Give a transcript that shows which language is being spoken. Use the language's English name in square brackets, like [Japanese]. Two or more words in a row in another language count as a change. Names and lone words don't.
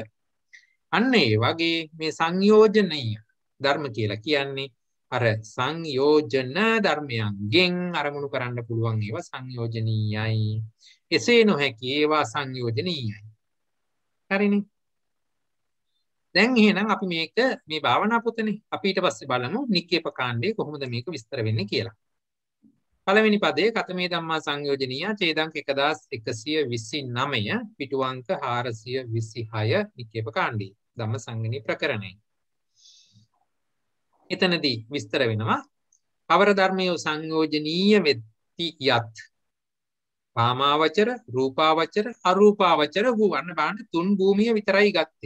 [Sinhala] අන්න ඒ වගේ මේ සංයෝජනීය ධර්ම කියලා කියන්නේ අර සංයෝජන ධර්මයන්ගෙන් අරමුණු කරන්න පුළුවන් ඒවා සංයෝජනීයයි. එසේ නොහැකි ඒවා සංයෝජනීයයි. හරිනේ. දැන් එහෙනම් අපි මේක මේ භාවනා පොතනේ අපි ඊට පස්සේ බලමු නික්කේප කාණ්ඩේ කොහොමද මේක විස්තර වෙන්නේ කියලා. පළවෙනි පදයේ [Pali] කතමේ ධම්මා සංයෝජනීය [Sinhala] ඡේදංක 1129 පිටු අංක 426 නික්කේප කාණ්ඩේ ධම්ම සංගණී ප්‍රකරණය. එතනදී විස්තර වෙනවා කවර ධර්මයේ සංයෝජනීය වෙති යත් කාමාවචර රූපාවචර අරූපාවචර වූ අන්න බලන්න තුන් භූමිය විතරයි ගත්තේ.